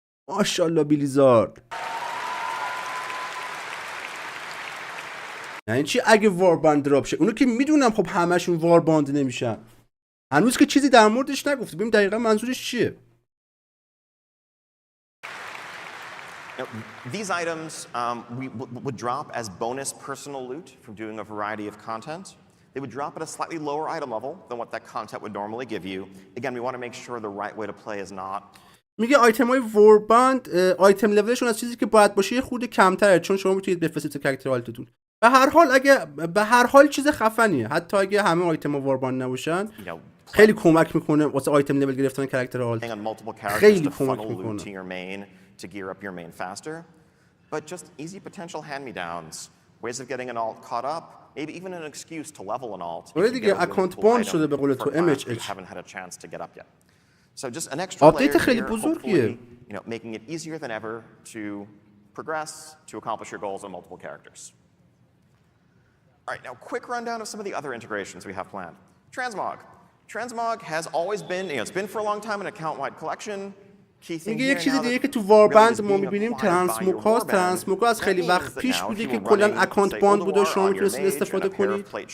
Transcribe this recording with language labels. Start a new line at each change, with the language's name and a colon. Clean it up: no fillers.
Persian: ماشاءالله بیلیزارد. یعنی چی اگه وارباند دراپ شه؟ اونو که میدونم خب همشون وارباند نمیشن. هنوز که چیزی در موردش نگفته، ببین دقیقا منظورش چیه.
English: These items would drop as bonus personal loot from doing a variety of content. They would drop at a slightly lower item level than what that content would normally give you. Again, we want to make sure the right way to play is not.
Persian: میگه آیتم‌های وارباند آیتم لولشون از چیزی که باید باشه یه خورده کمتره، چون شما میتونید بفرستید کاراکتر آلتتون. به هر حال چیز خفنیه، حتی اگه همه آیتم وارباند نباشن خیلی کمک میکنه واسه آیتم لول گرفتن کاراکتر آلت. خیلی کمک میکنه.
English: To gear up your main faster, but just easy potential hand-me-downs, ways of getting an alt caught up, maybe even an excuse to level an alt.
Persian: آره دیگه اکانت باند شده به قول تو MHH.
English: Haven't had a chance to get up yet. So just an extra layer
Persian: آپدیت خیلی بزرگیه.
English: Making it easier than ever to progress, to accomplish your goals on multiple characters. All right, now quick rundown of some of the other integrations we have planned. Transmog. Transmog has always been, it's been for a long time an account-wide collection.
Persian: میگه یک چیز دیگه که تو واربند ما میبینیم ترانسموگ هاست. ترانسموگ از خیلی وقت پیش بوده که کلا اکانت باند بوده، شما میتونستید استفاده کنید.